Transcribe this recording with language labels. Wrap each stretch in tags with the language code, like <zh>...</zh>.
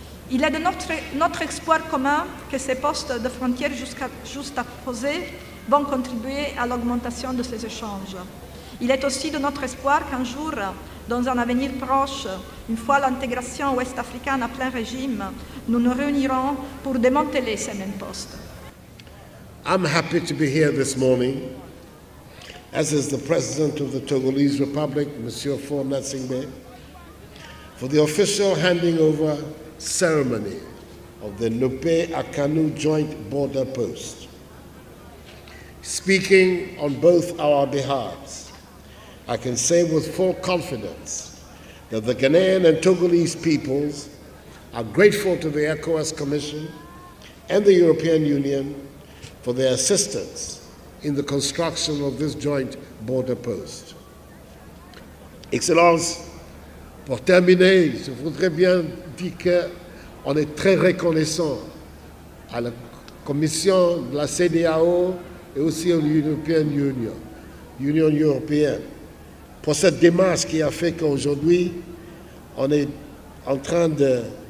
<fr>Il est de notre espoir commun que ces postes de frontières juxtaposés vont contribuer à l'augmentation de ces échanges. Il est aussi de notre espoir qu'un jour, dans un avenir proche, une fois l'intégration ouest-africaine à plein régime, nous nous réunirons pour démanteler ces mêmes postes.</fr> <en>I'm happy to be here this morning, as is the President of the Togolese Republic, Monsieur Faure Gnassingbé, for the official handing over ceremony of the Nouépé-Akanou Joint Border Post. Speaking on both our behalves, I can say with full confidence that the Ghanaian and Togolese peoples are grateful to the ECOWAS Commission and the European Union for their assistance in the construction of this joint border post.</en> <fr>Excellences, pour terminer, je voudrais bien dire qu'on est très reconnaissant à la Commission de la CEDEAO et aussi à l'Union européenne, pour cette démarche qui a fait qu'aujourd'hui, on est en train de</fr>